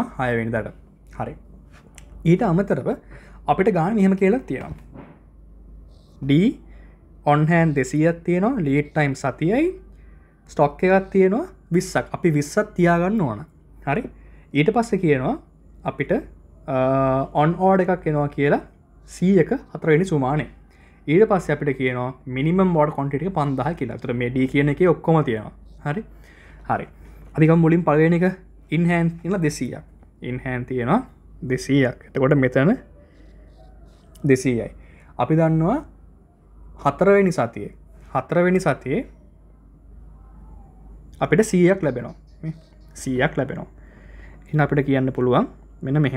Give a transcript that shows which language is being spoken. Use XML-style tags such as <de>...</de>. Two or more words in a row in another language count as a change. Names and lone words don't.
<si>6 වෙනිදාට හරි ඊට අමතරව අපිට ගාන මෙහෙම කියලා තියෙනවා</si> <en>D on hand</en> <si>200ක් තියෙනවා</si> <en>lead time</en> <si>සතියයි stock එකක් තියෙනවා 20ක් අපි 20ක් තියාගන්න ඕන හරි ඊට පස්සේ කියනවා අපිට</si> <en>on order</en> <si>එකක් එනවා කියලා C එක 4 වෙනි සුමානේ ඊට පස්සේ අපිට කියනවා</si> <en>minimum order quantity</en> <si>එක 5000 කියලා. ඒතර මේ D කියන එකේ ඔක්කොම තියෙනවා. හරි. හරි. අපි ගමු මුලින් පළවෙනි එක</si> <en>in hand</en> <si>කියලා 200ක්.</si> <en>in hand</en> <si>තියෙනවා 200ක්. එතකොට මෙතන 200යි. අපි දන්නවා 4 වෙනි සතියේ අපිට 100ක් ලැබෙනවා. 100ක් ලැබෙනවා. එහෙනම් අපිට කියන්න පුළුවන් මෙන්න මෙහෙම.</si>